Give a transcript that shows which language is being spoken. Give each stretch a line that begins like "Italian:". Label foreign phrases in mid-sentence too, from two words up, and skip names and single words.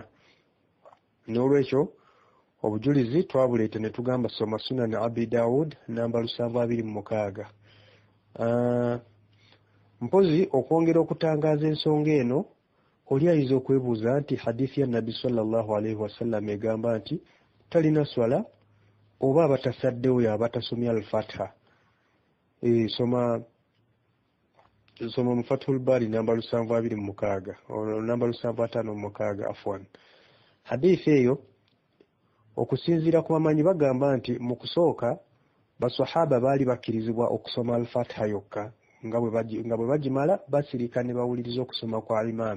Ganda: N'olwekyo obujulizi twabuleeta ne tugamba soma Sunan Abi Dawud namba 726. Mpozi okwongera okutangaaza ensonga eno, oli ayinza okwebuuza nti hadiisi ya Nabbi
Arabic: صلى الله عليه وسلم
Ganda: egamba nti talina swala oba abatasadde oyo abatasomya al-Fatiha. Soma mu Fathul Bari namba 726, namba 756 afwan. Hadiisi eyo okusinziira ku bamanyi bagamba nti mu kusooka basahaba baali bakkirizibwa okusoma al-Fatiha yokka, nga bwe bagimala basirika ne bawuliriza okusoma kwa imaamu.